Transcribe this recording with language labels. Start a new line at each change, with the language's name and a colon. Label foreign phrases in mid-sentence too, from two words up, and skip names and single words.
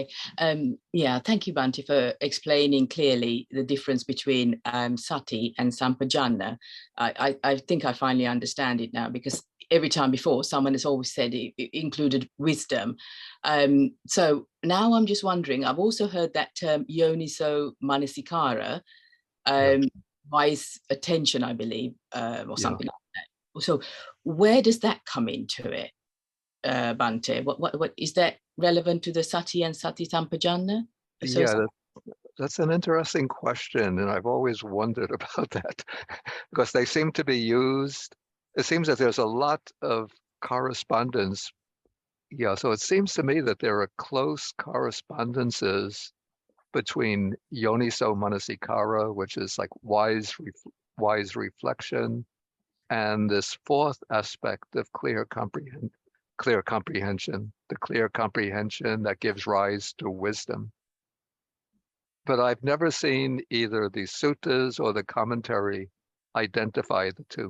English: Yeah, thank you, Bante, for explaining clearly the difference between sati and sampajana. I think I finally understand it now, because every time before, someone has always said it included wisdom. So now I'm just wondering, I've also heard that term
Pali: yoniso manasikara,
English: wise attention, I believe, or something like that. So where does that come into it? Bante, what is that relevant to the sati and
Pali: sati sampajana?
English: Yeah, that's an interesting question, and I've always wondered about that because they seem to be used. It seems that there's a lot of correspondence. Yeah, so it seems to me that there are close correspondences between
Pali: yoniso manasikara,
English: which is like wise reflection, and this fourth aspect of clear comprehension, the clear comprehension that gives rise to wisdom. But I've never seen either the suttas or the commentary identify the two.